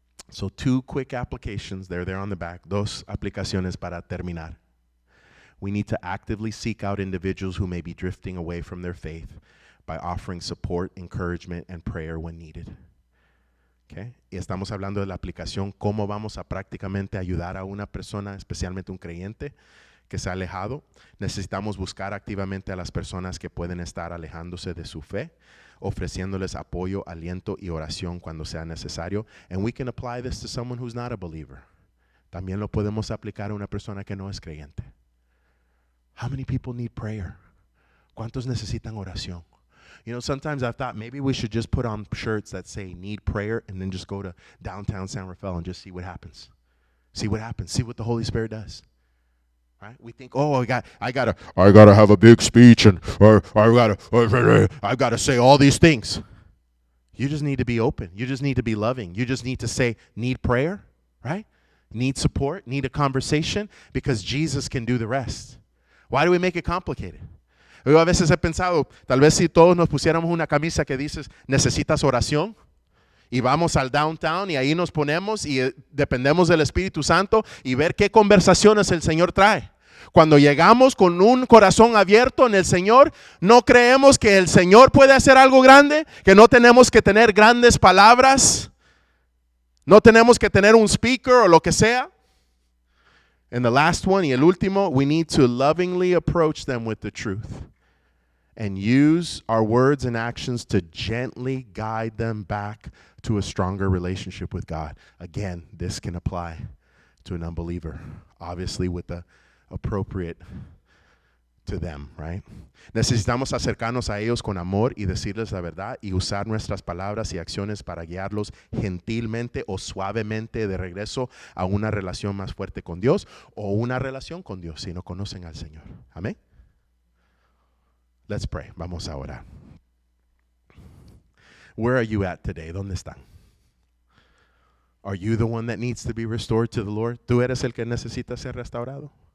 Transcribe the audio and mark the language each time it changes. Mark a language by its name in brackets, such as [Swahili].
[English] So 2 quick applications, they're there on the back. [Spanish] 2 aplicaciones para terminar. [English] We need to actively seek out individuals who may be drifting away from their faith by offering support, encouragement, and prayer when needed. Okay? [Spanish] Y estamos hablando de la aplicación, cómo vamos a prácticamente ayudar a una persona, especialmente un creyente que se ha alejado. Necesitamos buscar activamente a las personas que pueden estar alejándose de su fe, ofreciéndoles apoyo, aliento y oración cuando sea necesario. [English] And we can apply this to someone who's not a believer. [Spanish] También lo podemos aplicar a una persona que no es creyente. [English] How many people need prayer? [Spanish] ¿Cuántos necesitan oración? [English] You know, sometimes I've thought maybe we should just put on shirts that say need prayer and then just go to downtown San Rafael and just see what happens. See what happens. See what the Holy Spirit does. Right? We think, oh, I gotta have a big speech and I've got to say all these things. You just need to be open. You just need to be loving. You just need to say need prayer, right? Need support, need a conversation, because Jesus can do the rest. Why do we make it complicated? [Spanish] Yo a veces he pensado, tal vez si todos nos pusiéramos una camisa que dice, necesitas oración, y vamos al downtown y ahí nos ponemos y dependemos del Espíritu Santo y ver qué conversaciones el Señor trae. Cuando llegamos con un corazón abierto en el Señor, no creemos que el Señor puede hacer algo grande, que no tenemos que tener grandes palabras, no tenemos que tener un speaker o lo que sea. [English] And the last one, [Spanish] y el último, [English] we need to lovingly approach them with the truth. And use our words and actions to gently guide them back to a stronger relationship with God. Again, this can apply to an unbeliever, obviously with the appropriate to them, right? [Spanish] Necesitamos acercarnos a ellos con amor y decirles la verdad y usar nuestras palabras y acciones para guiarlos gentilmente o suavemente de regreso a una relación más fuerte con Dios o una relación con Dios si no conocen al Señor. Amén. [English] Let's pray. [Spanish] Vamos a orar. [English] Where are you at today? [Spanish] ¿Dónde están? [English] Are you the one that needs to be restored to the Lord? [Spanish] ¿Tú eres el que necesita ser restaurado?